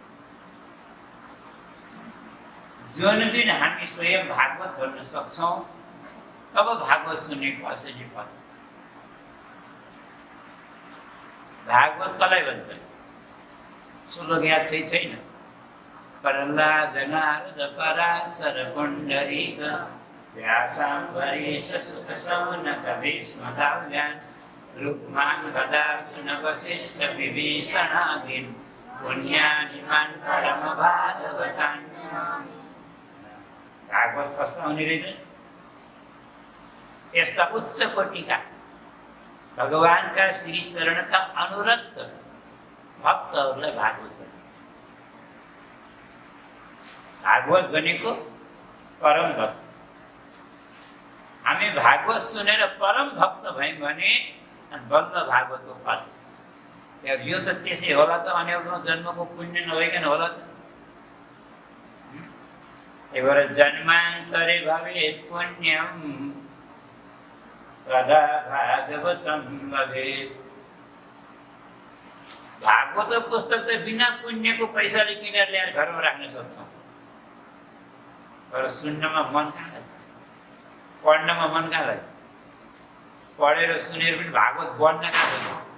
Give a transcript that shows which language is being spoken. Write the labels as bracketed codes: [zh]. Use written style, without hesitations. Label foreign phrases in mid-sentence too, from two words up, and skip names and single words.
[ne] जुन दिन हामी स्वयं भागवत बन्न सक्छौँ तब भागवत सुन्नेको असली फल। भागवत कसलाई भन्छ? श्लोक याद छैन? [sa] प्रह्लाद नारद पराशर पुण्डरीक व्यासाम्बरीश सुत सौनक भीष्मदाव्यान् रुक्मान् गदार्जुन वसिष्ठ विभीषणादीन् पुण्यानिमान् परम भागवतान्। [ne] भागवत कस्तो हुने रहेछ? यस्ता उच्च कोटिका भगवानका श्री चरणका अनुरक्त भक्तहरूलाई भागवत भन्छ। भागवत भनेको परम भक्त। हामी भागवत सुनेर परम भक्त भयौँ भने बल्ल भागवतको फल। यो त त्यसै होला त, अनेकौँ जन्मको पुण्य नभइकन होला त। [sa] एउटा जन्मान्तरे भवेत् पुण्यं तदा भागवतं भवेत्। [ne] भागवत पुस्तक त बिना पुण्यको पैसाले किनेर ल्याएर घरमा राख्न सक्छौँ, तर सुन्नमा मन कहाँ लाग्छ? पढ्नमा मन कहाँ लाग्छ? पढेर सुनेर पनि भागवत बन्न कहाँ सक्छ?